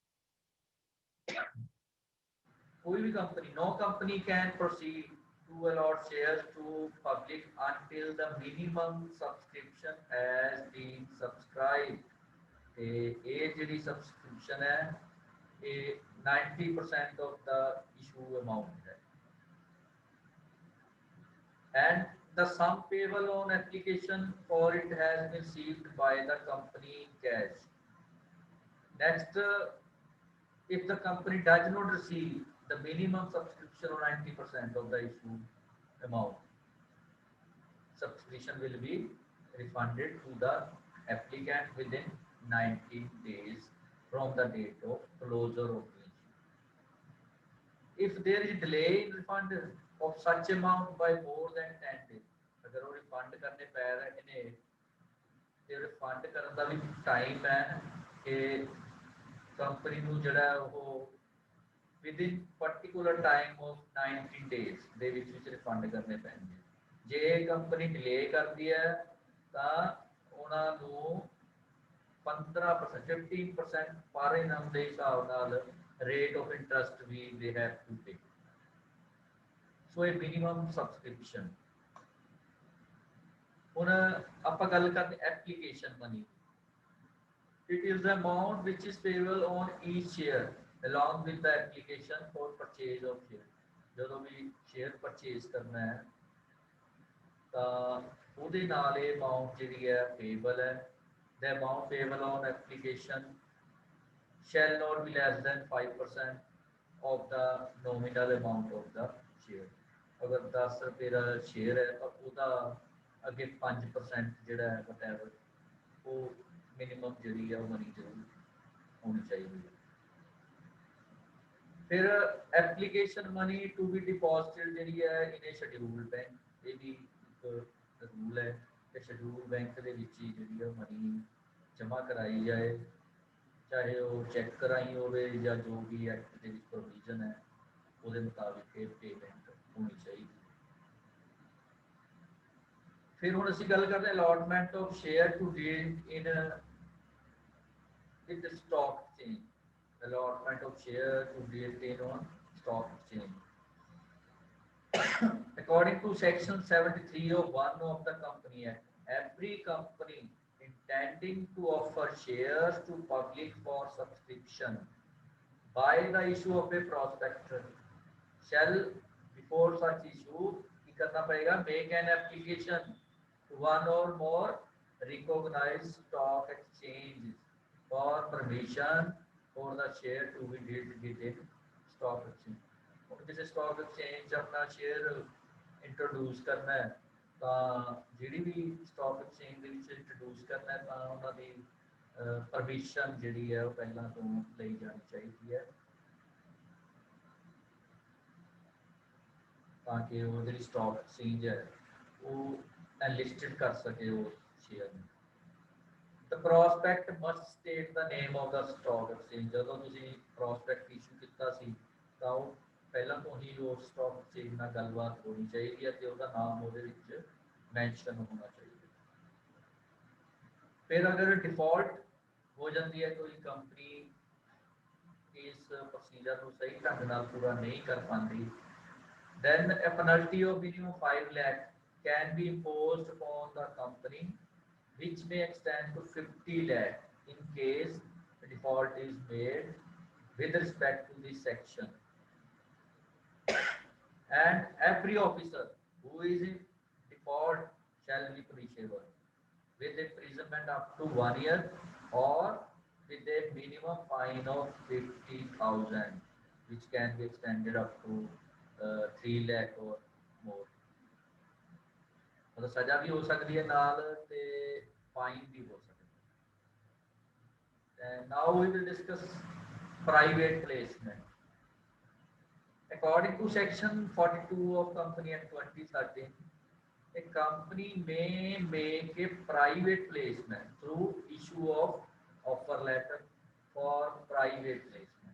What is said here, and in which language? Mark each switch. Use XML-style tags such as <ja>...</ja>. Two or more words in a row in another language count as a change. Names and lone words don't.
<hi>कोई भी</hi> <en>company, no company can proceed to allot shares to public until the minimum subscription has been subscribed.</en> <pa>ਤੇ ਇਹ ਜਿਹੜੀ subscription ਹੈ</pa> <en>a 90% of the issue amount है, and the sum payable on application for it has been received by the company in cash. Next, if the company does not receive the minimum subscription or 90% of the issue amount, subscription will be refunded to the applicant within 90 days from the date of closure of the issue. If there is delay in refund of such amount by more than 10 days,</en> <pa>ਅਗਰ ਉਹ refund ਕਰਨੇ ਪੈ ਰਹੇ ਨੇ ਤੇ refund ਕਰਨ ਦਾ ਵੀ time ਹੈ ਕਿ ਕੰਪਨੀ ਨੂੰ ਜਿਹੜਾ ਉਹ</pa> <en>within particular time of 90 days</en> <pa>ਦੇ ਵਿੱਚ refund ਕਰਨੇ ਪੈਣਗੇ। ਜੇ ਕੰਪਨੀ ਡਿਲੇ ਕਰਦੀ ਹੈ ਤਾਂ ਉਹਨਾਂ ਨੂੰ 15% 15% ਪਰ ਇਨਾਮ ਦੇ ਹਿਸਾਬ ਨਾਲ</pa> <en>rate of interest</en> <pa>ਵੀ</pa> <en>they have to pay. So a minimum subscription.</en> <pa>ਹੁਣ ਆਪਾਂ ਗੱਲ ਕਰਦੇ</pa> <en>application money. It is the amount which is payable on each share along with the application for purchase of share.</en> <pa>ਜਦੋਂ ਵੀ</pa> <en>share purchase</en> <pa>ਕਰਨਾ ਹੈ ਤਾਂ ਉਹਦੇ ਨਾਲ ਇਹ amount ਜਿਹੜੀ ਹੈ payable ਹੈ।</pa> <en>The amount payable on application shall not be less than 5% of the nominal amount of the share.</en> <hi>अगर 10 रुपए का शेयर है तो</hi> <pa>ਉਹਦਾ ਅੱਗੇ 5% ਜਿਹੜਾ ਹੈ whatever ਉਹ ਮਿਨੀਮਮ ਜਿਹੜੀ ਹੈ ਉਹ ਮਨੀ ਜ਼ਰੂਰ ਹੋਣੀ ਚਾਹੀਦੀ ਹੈ। ਫਿਰ</pa> <en>application money to be deposited</en> <pa>ਜਿਹੜੀ ਹੈ</pa> <en>in a schedule bank,</en> <pa>ਇਹ ਵੀ ਇੱਕ ਰੂਲ ਹੈ ਕਿ</pa> <en>schedule bank</en> <pa>ਦੇ ਵਿੱਚ ਹੀ ਜਿਹੜੀ ਹੈ ਮਨੀ ਜਮ੍ਹਾਂ ਕਰਾਈ ਜਾਏ, ਚਾਹੇ ਉਹ ਚੈੱਕ ਕਰਾਈ ਹੋਵੇ ਜਾਂ ਜੋ ਵੀ ਐਕਟ ਦੇ ਵਿੱਚ ਪ੍ਰੋਵੀਜ਼ਨ ਹੈ ਉਹਦੇ ਮੁਤਾबिक ਇਹ ਪੇਮੈਂਟ ਹੋਣੀ ਚਾਹੀਦੀ।</pa> <hi>फिर हम</hi> <pa>ਅਸੀਂ ਗੱਲ ਕਰਦੇ</pa> <en>allotment of share to deal in with the stock exchange. Allotment of share to deal in on stock exchange. According to section 73 of 1 of the Company Act, every company intending to offer shares to public for subscription by the issue of a prospectus shall before such issue</en> <hi>करना पड़ेगा</hi> <en>make an application one or more recognized stock exchanges for permission for the share to be dealt within stock exchange.</en> <hi>और किसी</hi> <en>stock exchange</en> <hi>अपना share introduce करना है तो जिहड़ी भी</hi> <en>stock exchange</en> <pa>ਦੇ ਵਿੱਚ introduce</pa> <hi>करना है तो</hi> <pa>ਉਹਨਾਂ ਦੀ permission ਜਿਹੜੀ ਹੈ ਉਹ ਪਹਿਲਾਂ ਤੋਂ ਲਈ ਜਾਣੀ ਚਾਹੀਦੀ ਹੈ ਤਾਂ ਕਿ ਉਹ ਜਿਹੜੀ</pa> <en>stock exchange</en> <pa>ਹੈ ਉਹ enlisted</pa> <hi>कर सके वो शेयर में।</hi> <en>The prospect must state the name of the stock exchange.</en> <pa>ਜਦੋਂ ਤੁਸੀਂ prospect issue ਕੀਤਾ ਸੀ ਤਾਂ ਉਹ ਪਹਿਲਾਂ ਤੋਂ ਹੀ ਉਹ</pa> <en>stock exchange</en> <pa>ਨਾਲ ਗੱਲਬਾਤ ਹੋਣੀ ਚਾਹੀਦੀ ਹੈ ਤੇ ਉਹਦਾ ਨਾਮ ਉਹਦੇ ਵਿੱਚ ਮੈਂਸ਼ਨ ਹੋਣਾ ਚਾਹੀਦਾ। ਫਿਰ ਅਗਰ ਡਿਫਾਲਟ ਹੋ ਜਾਂਦੀ ਹੈ ਕੋਈ ਕੰਪਨੀ ਇਸ ਪ੍ਰੋਸੀਜਰ ਨੂੰ ਸਹੀ ਢੰਗ ਨਾਲ ਪੂਰਾ ਨਹੀਂ ਕਰ ਪਾਉਂਦੀ,</pa> <en>then a penalty of minimum 5 lakh can be imposed upon the company which may extend to 50 lakh in case the default is made with respect to this section. And every officer who is in default shall be punishable with imprisonment up to 1 year or with a minimum fine of 50,000 which can be extended up to 3 lakh or more.</en> <hi>मतलब सजा भी हो सकती है नाल ते फाइन भी हो सकती है।</hi> <en>Now we will discuss private placement. According to section 42 of Company Act 2013, a company may make a private placement through issue of offer letter for private placement.</en>